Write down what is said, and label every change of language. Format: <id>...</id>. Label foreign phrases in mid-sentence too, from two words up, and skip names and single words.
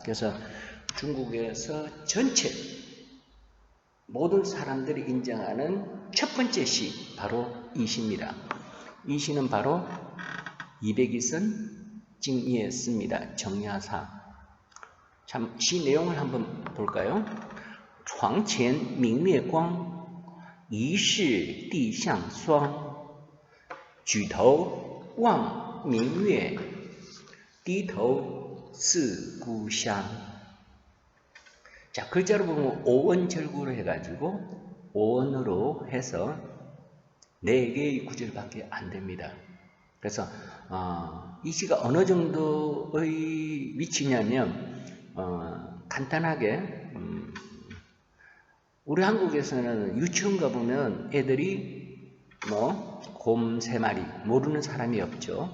<ko>그래서 중국에서 전체 모든 사람들이 인정하는 첫 번째 시, 바로 이 시입니다. 이 시는 바로 200이 쓴 징예스입니다. 정야사. 참, 시 내용을 한번 볼까요?</ko> <zh>床前明月光，疑是地上霜。举头望明月，低头思故乡。</zh> <ko>자, 글자로 보면 5원절구를 해가지고 5원으로 해서 4개의 구절밖에 안 됩니다. 그래서 이 시가 어느 정도의 위치냐면 간단하게 우리 한국에서는 유치원 가보면 애들이 곰 3마리 모르는 사람이 없죠.</ko>